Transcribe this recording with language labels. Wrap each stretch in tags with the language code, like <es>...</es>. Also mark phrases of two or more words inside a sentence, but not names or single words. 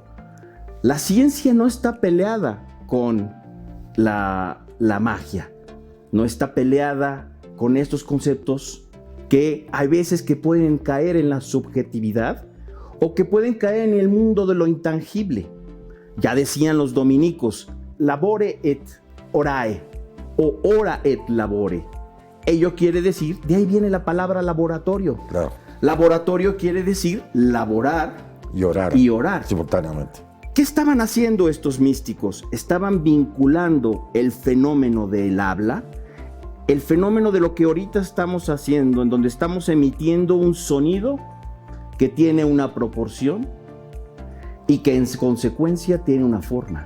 <es>La ciencia no está peleada con la magia. No está peleada con estos conceptos que hay veces que pueden caer en la subjetividad o que pueden caer en el mundo de lo intangible. Ya decían los dominicos,</es> <la>labore et orae,</la> <es>o</es> <la>ora et labore.</la> <es>Ello quiere decir, de ahí viene la palabra laboratorio. Claro. Laboratorio quiere decir laborar Y orar. Simultáneamente. ¿Qué estaban haciendo estos místicos? Estaban vinculando el fenómeno del habla, el fenómeno de lo que ahorita estamos haciendo, en donde estamos emitiendo un sonido que tiene una proporción y que en consecuencia tiene una forma.</es>